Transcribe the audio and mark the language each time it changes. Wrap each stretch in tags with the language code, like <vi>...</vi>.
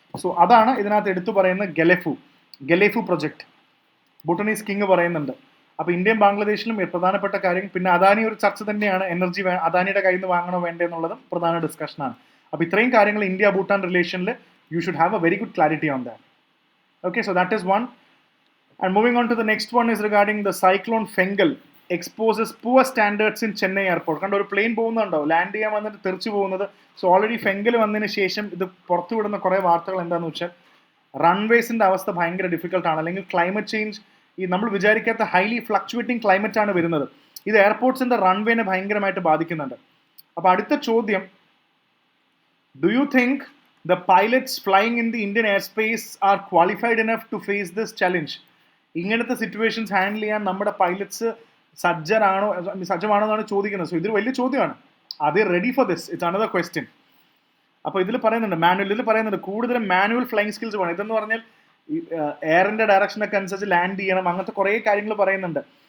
<ml>So അതാണ് ഇതിനകത്ത് എടുത്തു പറയുന്ന ഗലേഫു പ്രൊജക്ട്. ഭൂട്ടനീസ് കിങ് പറയുന്നുണ്ട്. അപ്പോൾ ഇന്ത്യയും ബാംഗ്ലാദേശിലും പ്രധാനപ്പെട്ട കാര്യം. പിന്നെ അദാനി ഒരു ചർച്ച തന്നെയാണ്, എനർജി അദാനിയുടെ കയ്യിൽ നിന്ന് വാങ്ങണോ വേണ്ടേ എന്നുള്ളതും പ്രധാന ഡിസ്കഷനാണ്. അപ്പോൾ ഇത്രയും കാര്യങ്ങൾ ഇന്ത്യ ഭൂട്ടാൻ റിലേഷനിൽ</ml> <en>You should have a very good clarity on that. Okay, so that is one. And moving on to the next one is regarding the cyclone Fengal exposes poor standards in Chennai airport.</en> <ml>കണ്ട ഒരു plain പോകുന്നുണ്ടോ, land ചെയ്യാൻ വന്നിട്ട് തെറിച്ചു പോകുന്നത്. So already Fengal വന്നതിന് ശേഷം ഇത് പുറത്തുവിടുന്ന കുറേ വാർത്തകൾ എന്താണെന്ന് വെച്ചാൽ റൺവേസിൻ്റെ അവസ്ഥ ഭയങ്കര ഡിഫിക്കൽട്ടാണ്. അല്ലെങ്കിൽ ക്ലൈമറ്റ് ചേഞ്ച്, ഈ നമ്മൾ വിചാരിക്കാത്ത ഹൈലി ഫ്ലക്ച്വേറ്റിംഗ് ക്ലൈമറ്റ് ആണ് വരുന്നത്. ഇത് എയർപോർട്ട്സിൻ്റെ റൺവേനെ ഭയങ്കരമായിട്ട് ബാധിക്കുന്നുണ്ട്. അപ്പോൾ അടുത്ത ചോദ്യം,</ml> <en>Do you think the pilots flying in the Indian airspace are qualified enough to face this challenge?</en> <ml>ഇങ്ങനത്തെ സിറ്റുവേഷൻസ് ഹാൻഡിൽ ചെയ്യാൻ നമ്മുടെ പൈലറ്റ്സ് സജ്ജമാണോ എന്നാണ് ചോദിക്കുന്നത്. സോ ഇതൊരു വലിയ ചോദ്യമാണ്. അത്</ml> <en>Ready for this? It's another question.</en> <ml>അപ്പോൾ ഇതിൽ പറയുന്നുണ്ട് കൂടുതലും മാനുവൽ ഫ്ലൈങ് സ്കിൽസ് വേണം. ഇതെന്ന് പറഞ്ഞാൽ എയറിൻ്റെ ഡയറക്ഷനൊക്കെ അനുസരിച്ച് ലാൻഡ് ചെയ്യണം, അങ്ങനത്തെ കുറേ കാര്യങ്ങൾ പറയുന്നുണ്ട്.</ml>